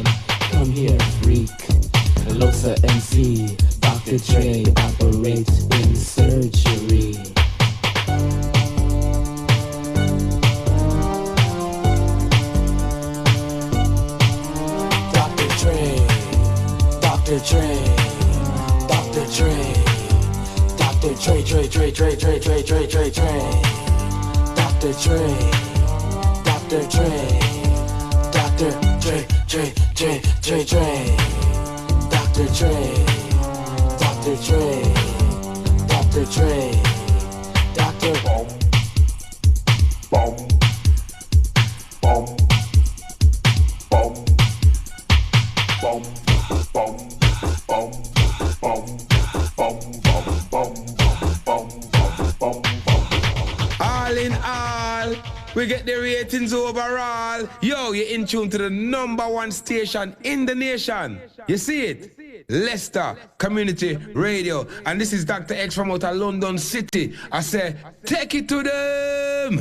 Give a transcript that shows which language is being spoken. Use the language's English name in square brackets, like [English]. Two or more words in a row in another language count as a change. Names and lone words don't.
[English] Come here, freak. Losa MC. Dr. Dre operates in surgery. Dr. Dre. Dr. Dre. Dr. Dre. Dr. Dre, Dre, Dre, Dre, Dre, Dre, Dre, Dre, Dre. Dr. Dre. Dr. Dre. Dr. Dre, Dre, Dre, Dre, Dre. Dr. Dre, Dr. Dre, Dr. Dre, Dr. Boom, boom, boom, boom, boom, boom, boom, boom, boom, boom, boom, boom. All in all, we get the ratings overall. Yo, you're in tune to the #1 station in the nation. You see it? Leicester Community Radio. And this is Dr. X from out of London City. I say, take it to them.